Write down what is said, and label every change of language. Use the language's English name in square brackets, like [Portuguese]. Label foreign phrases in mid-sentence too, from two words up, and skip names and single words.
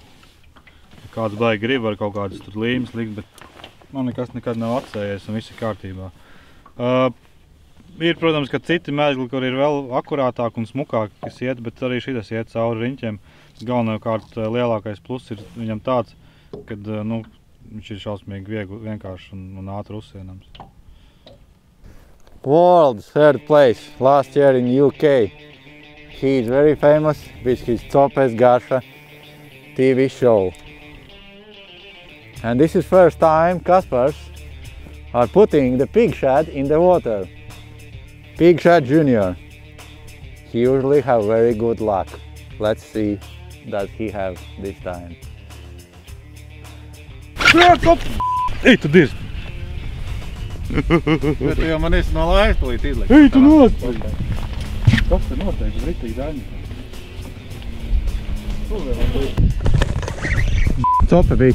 [Latvian] Ja kāds baigi grib, var kaut kādas tur līmes likt, bet man nekas nekad nav atsējies un viss ir kārtībā. Ir, protams, ka citi mezgli, kur ir vēl akurātāk un smukāk, kas iet, bet arī šitas iet cauri riņķiem. Galvenokārt lielākais pluss ir viņam tāds, kad, nu, viņš ir šausmīgi viegli, vienkārši un ātri uzsienams. [English] World's third place last year in UK. He is very famous with his Copes Gaša TV show. And this is first time Kaspars are putting the pig shad in the water. Pig shad junior. He usually have very good luck. Let's see that he have this time. [Latvian] Ej, tu dirst! Bet tu jau man esi no laies tulīt izlikt. Ej, tu nost! Kas te noteikti? Ritīgi daļņi. Cope bija.